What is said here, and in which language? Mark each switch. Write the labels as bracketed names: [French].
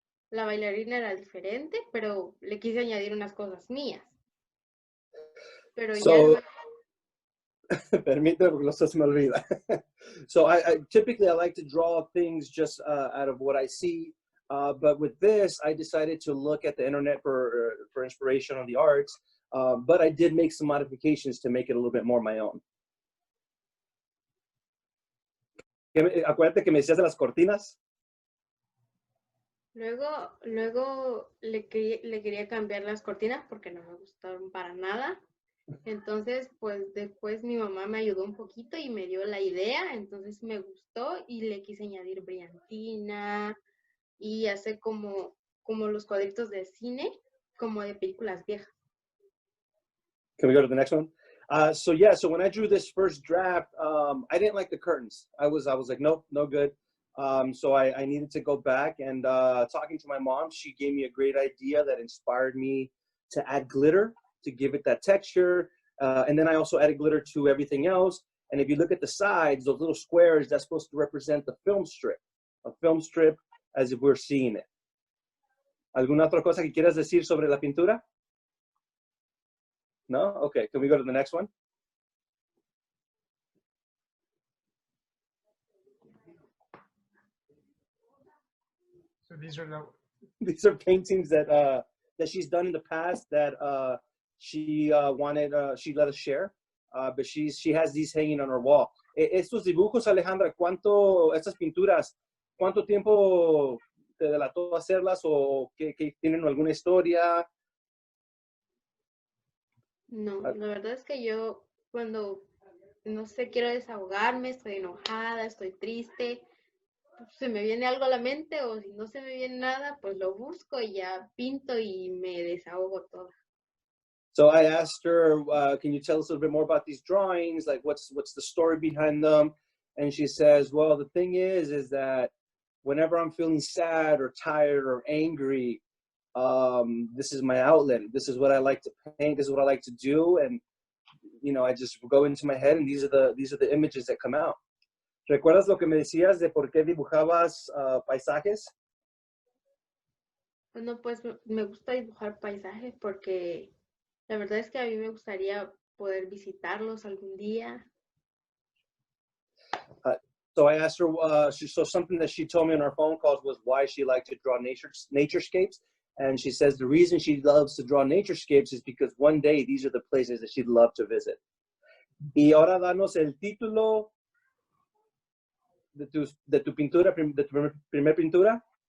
[Spanish] La bailarina era diferente, pero le quise añadir unas cosas mías. Pero [English] So, [Spanish] ya permíteme porque no se me olvida. [English] So I typically I like to draw things just out of what I see, but with this I decided to look at the internet for inspiration on the arts, but I did make some modifications to make it a little bit more my own. [Spanish] Acuérdate que me decías de las cortinas. luego le quería cambiar las cortinas porque no me gustaron para nada. Entonces, pues después mi mamá me ayudó un poquito y me dio la idea, entonces me gustó y le quise añadir brillantina y hacer como los cuadritos de cine, como de películas viejas. [English] Can we go to the next one? So when I drew this first draft, I didn't like the curtains. I was like, nope, no good. So I needed to go back and talking to my mom, she gave me a great idea that inspired me to add glitter to give it that texture. And then I also added glitter to everything else. And if you look at the sides, those little squares, that's supposed to represent the film strip, a film strip as if we're seeing it. [Spanish] ¿Alguna otra cosa que quieras decir sobre la pintura? No? [English] Okay, can we go to the next one? So these are these are paintings that that she's done in the past that she she let us share, but she has these hanging on her wall. [Spanish] Estos dibujos, Alejandra, estas pinturas, ¿cuánto tiempo te delató hacerlas o que tienen alguna historia? No, la verdad es que yo cuando, no sé, quiero desahogarme, estoy enojada, estoy triste, se me viene algo a la mente o si no se me viene nada, pues lo busco y ya pinto y me desahogo toda. [English] So I asked her, can you tell us a little bit more about these drawings? Like what's the story behind them? And she says, well, the thing is that whenever I'm feeling sad or tired or angry, this is my outlet. This is what I like to paint. This is what I like to do. And, you know, I just go into my head and these are the images that come out. [Spanish] ¿Recuerdas lo que me decías de por qué dibujabas paisajes? Bueno, pues me gusta dibujar paisajes porque la verdad es que a mí me gustaría poder visitarlos algún día. [English] So I asked her, so something that she told me on our phone calls was why she liked to draw naturescapes. And she says the reason she loves to draw naturescapes is because one day these are the places that she'd love to visit. [Spanish] Y ahora danos el título de tu pintura, de tu primer pintura.